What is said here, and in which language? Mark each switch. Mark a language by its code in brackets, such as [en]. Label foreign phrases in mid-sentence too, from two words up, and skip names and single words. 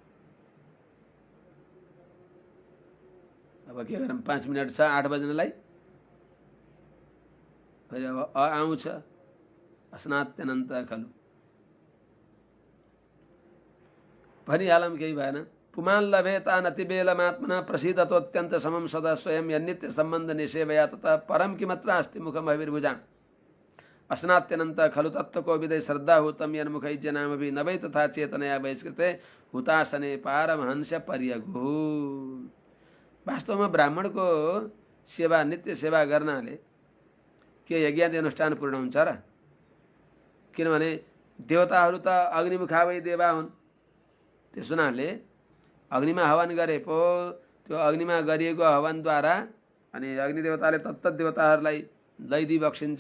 [ne] अब के गरौँ, 5 मिनट छ 8 बज्नलाई। फेरि अब आउँछ [sa] अस्नात्यनन्त खलु [ne] भनिहालौँ, केही भएन। [sa] पुमान् लभेता नतिबेलमात्मना प्रसीदतोऽत्यन्त समं सदा स्वयं यन्नित्य सम्बन्ध निषेवया तथा परम किमत्र अस्ति मुखम हविर्भुजाम् अस्नात्यनन्त खलु तत्त्वको विदय श्रद्धा हुतम यन्मुखै जनामभि नवै तथा चेतनया बहिष्कृते हुतासने पारमहंस पर्यगु। [ne] वास्तवमा ब्राह्मणको सेवा नित्य सेवा गर्नाले के यज्ञादि अनुष्ठान पूर्ण हुन्छ र? किनभने देवताहरू त अग्निमुखा भई देवा हुन्। त्यस हुनाले अग्निमा हवन गरे पो त्यो अग्निमा गरिएको हवनद्वारा अनि अग्निदेवताले तत्तत् देवताहरूलाई लैदिई बक्सिन्छ।